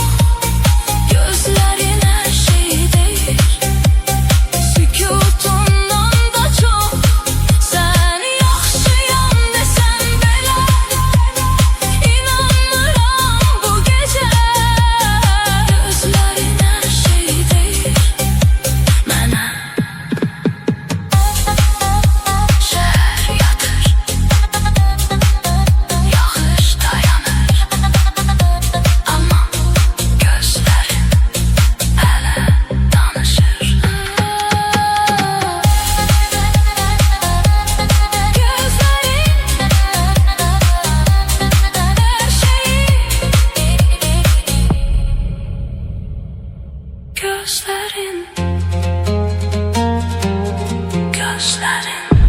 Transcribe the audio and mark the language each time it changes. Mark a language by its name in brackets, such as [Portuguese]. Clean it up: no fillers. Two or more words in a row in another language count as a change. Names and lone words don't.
[Turkish] Gözlerin her şey değil, sükutundan da çok. [Azerbaijani] Sen yaxşıyam desen belə, inanmıram [Turkish] bu gece. Gözlerin her şey değil, [Azerbaijani] mənə şəhər yatır, yağış dayanır. Amma gözlərin hələ danışır. Gözlerin, gözlerin.